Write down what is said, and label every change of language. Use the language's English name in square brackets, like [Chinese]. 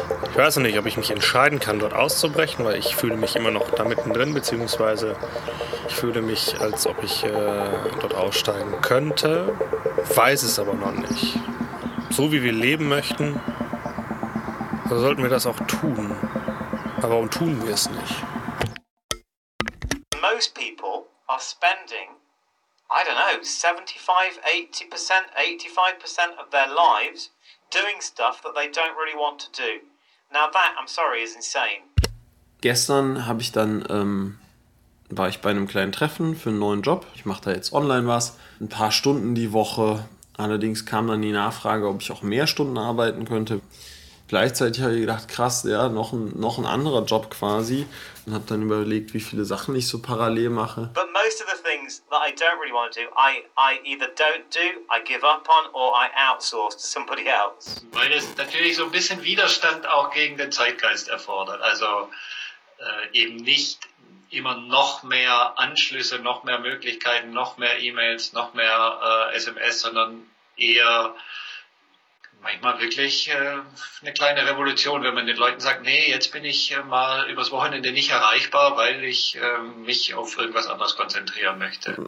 [German] Ich weiß nicht, ob ich mich entscheiden kann, dort auszubrechen, weil ich fühle mich immer noch da mittendrin, beziehungsweise ich fühle mich, als ob ich dort aussteigen könnte, weiß es aber noch nicht. So wie wir leben möchten, so sollten wir das auch tun. Aber warum tun wir es nicht? [English] Most people are spending, I don't know, 75%, 80%, 85% of their lives doing stuff that they don't really want to do. Now that, I'm sorry, is insane. [German] Gestern habe ich dann, war ich bei einem kleinen Treffen für einen neuen Job. Ich mache da jetzt online was. Ein paar Stunden die Woche. Allerdings kam dann die Nachfrage, ob ich auch mehr Stunden arbeiten könnte. Gleichzeitig habe ich gedacht, krass, ja, noch ein anderer Job quasi. Und habe dann überlegt, wie viele Sachen ich so parallel mache. [English] But most of the things that I don't really want to do, I either don't do, I give up on, or I outsource to somebody else. [German] Weil es natürlich so ein bisschen Widerstand auch gegen den Zeitgeist erfordert. Also eben nicht immer noch mehr Anschlüsse, noch mehr Möglichkeiten, noch mehr E-Mails, noch mehr SMS, sondern eher manchmal wirklich eine kleine Revolution, wenn man den Leuten sagt, nee, jetzt bin ich mal übers Wochenende nicht erreichbar, weil ich mich auf irgendwas anderes konzentrieren möchte.